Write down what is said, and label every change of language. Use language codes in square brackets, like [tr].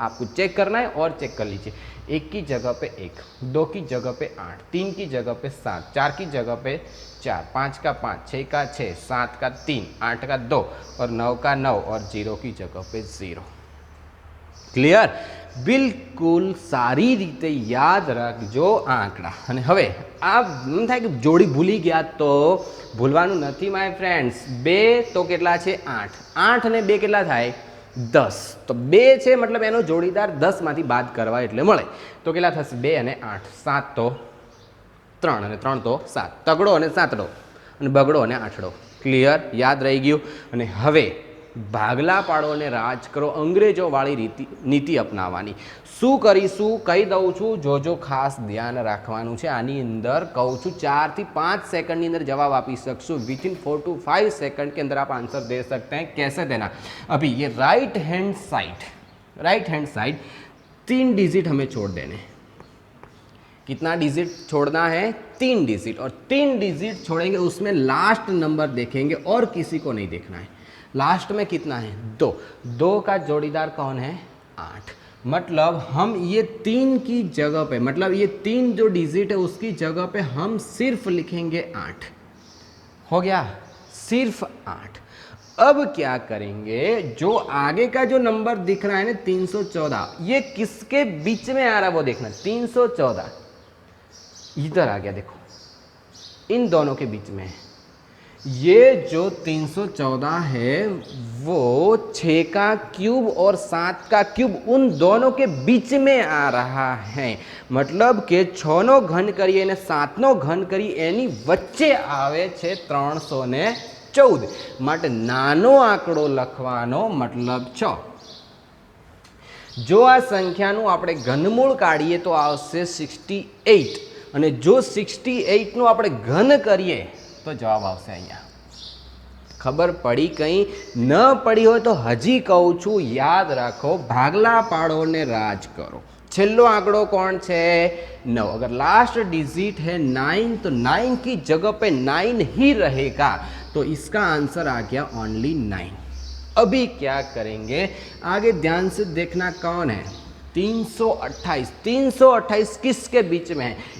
[hi] आपको चेक करना है और चेक कर लीजिए। 1 की जगह पे 1, 2 की जगह पे 8, 3 की जगह पे 7, 4 की जगह पे 4, 5 का 5, 6 का 6, 7 का 3, 8 का 2, और 9 का 9, और 0 की जगह पे 0। क्लियर। [gu] બિલકુલ સારી રીતે યાદ રાખજો આંકડા. અને હવે આ એમ થાય કે જોડી ભૂલી ગયા તો ભૂલવાનું નથી માય ફ્રેન્ડ્સ. 2 તો કેટલા છે 8, 8 અને 2 કેટલા થાય 10. તો 2 છે મતલબ એનો જોડીદાર 10 માંથી બાદ કરવા એટલે મળે. તો કેટલા થશે 2 અને 8, 7 તો 3 અને 3 તો 7, તગડો અને સાતડો અને બગડો અને આઠડો. ક્લિયર? યાદ રહી ગયું. અને હવે ભાગલા પાડો અને રાજ કરો અંગ્રેજોવાળી નીતિ અપનાવવાની. શું કરીશું કહી દઉં છું, જોજો ખાસ ધ્યાન રાખવાનું છે. આની અંદર કહું છું 4 થી 5 [hi] सेकंड अंदर जवाब आप सकते विद इन 4 to 5 सेकंड के अंदर आप आंसर दे सकते हैं. कैसे देना? अभी ये राइट हैंड साइड 3 डिजिट हमें छोड़ देने. कितना डिजिट छोड़ना है? 3 डिजिट. और 3 डिजिट छोड़ेंगे उसमें लास्ट नंबर देखेंगे और किसी को नहीं देखना है. लास्ट में कितना है 2. 2 का जोड़ीदार कौन है 8. मतलब हम ये 3 की जगह पे मतलब ये 3 जो डिजिट है उसकी जगह पे हम सिर्फ लिखेंगे 8. हो गया? सिर्फ 8. अब क्या करेंगे, जो आगे का जो नंबर दिख रहा है ना 314, ये किसके बीच में आ रहा है वो देखना. 314 इधर आ गया, देखो इन दोनों के बीच में. ये जो 314 है वो 6 का क्यूब और 7 का क्यूब उन दोनों के बीच में आ रहा है. मतलब [gu] કે 6 નો ઘન કરીએ અને 7 નો ઘન કરી એની વચ્ચે આવે છે 314. માટે નાનો આંકડો લખવાનો મતલબ 6. જો આ સંખ્યાનું આપણે ઘનમૂળ કાઢીએ તો આવશે 68. અને જો 68 નું આપણે ઘન કરીએ તો જવાબ આવશે અહીંયા. ખબર પડી? કંઈ ન પડી હોય તો હજી કહું છું, યાદ રાખો. ભાગલા પાડો ને રાજ કરો. છેલ્લો આંકડો [hi] कौन [gu] છે 9. [hi] अगर लास्ट डिजिट है 9 तो 9 की जगह पे 9 ही रहेगा. तो इसका आंसर आ गया ओनली 9. अभी क्या करेंगे आगे ध्यान से देखना. कौन है 328. 328 किसके बीच में है?